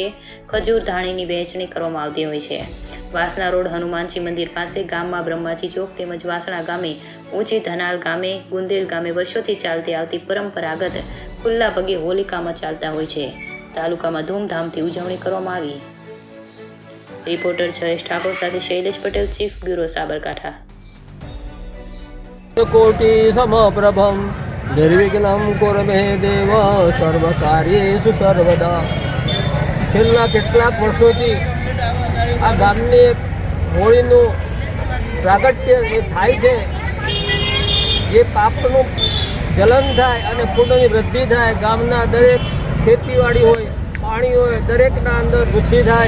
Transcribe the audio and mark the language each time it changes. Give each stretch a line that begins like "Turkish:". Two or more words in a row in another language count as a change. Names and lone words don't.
Gujarati: ખજૂર ધાણીની વહેંચણી કરવામાં આવતી હોય છે। વાસણા રોડ હનુમાનજી મંદિર પાસે ગામમાં બ્રહ્માજી ચોક તેમજ વાસણા ગામે ઊંચી ધનાલ ગામે ગુંદેલ ગામે વર્ષોથી ચાલતી આવતી પરંપરાગત ખુલ્લા પગે હોલિકામાં ચાલતા હોય છે। તાલુકામાં ધૂમધામથી ઉજવણી કરવામાં આવી। રિપોર્ટર જયેશ ઠાકોર સાથે શૈલેષ પટેલ, ચીફ બ્યુરો, સાબરકાંઠા।
Sanskrit: कोटि समप्रभम निर्विघ्नं कुरु मे देव सर्वकार्येषु सर्वदा।
Gujarati: છેલ્લા કેટલાક વર્ષોથી આ ગામની એક હોળીનું પ્રાગટ્ય એ થાય છે। જે પાપનું જલન થાય અને પુણ્યની વૃદ્ધિ થાય। ગામના દરેક ખેતીવાડી હોય, પાણી હોય, દરેકના અંદર વૃદ્ધિ થાય।